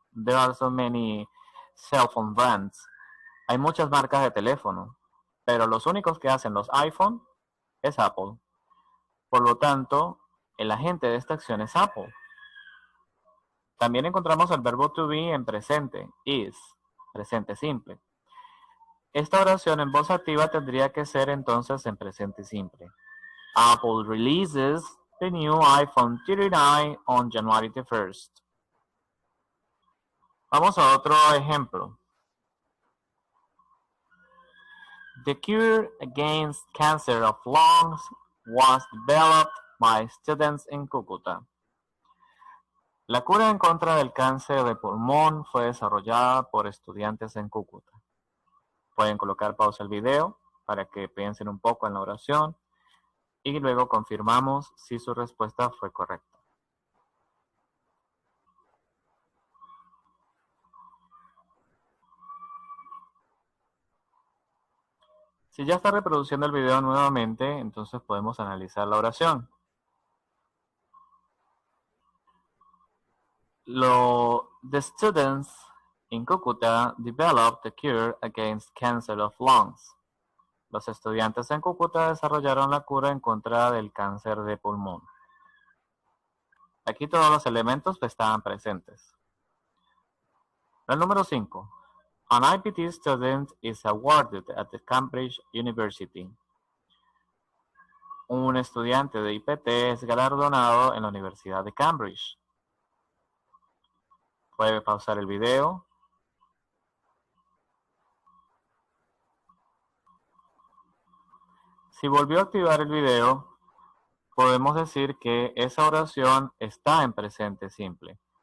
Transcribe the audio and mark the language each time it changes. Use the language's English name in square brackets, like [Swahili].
[English] There are so many cell phone brands. [Spanish] Hay muchas marcas de teléfono, pero los únicos que hacen los iPhone es Apple. Por lo tanto, el agente de esta acción es Apple. También encontramos el verbo to be en presente, is, presente simple. Esta oración en voz activa tendría que ser entonces en presente simple. [English] Apple releases the new iPhone 39 on January the 1st. [Spanish] Vamos a otro ejemplo. [English] The cure against cancer of lungs was developed by students in Cúcuta. [Spanish] La cura en contra del cáncer de pulmón fue desarrollada por estudiantes en Cúcuta. Pueden colocar pausa al video para que piensen un poco en la oración y luego confirmamos si su respuesta fue correcta. Si ya está reproduciendo el video nuevamente, entonces podemos analizar la oración. [English] The students in Cúcuta developed a cure against cancer of lungs. [Spanish] Los estudiantes en Cúcuta desarrollaron la cura en contra del cáncer de pulmón. Aquí todos los elementos estaban presentes. El número 5. [English] An IPT student is awarded at the Cambridge University. [Spanish] Un estudiante de IPT es galardonado en la Universidad de Cambridge. Puede pausar el video. Si volvió a activar el video, podemos decir que esa oración está en presente simple.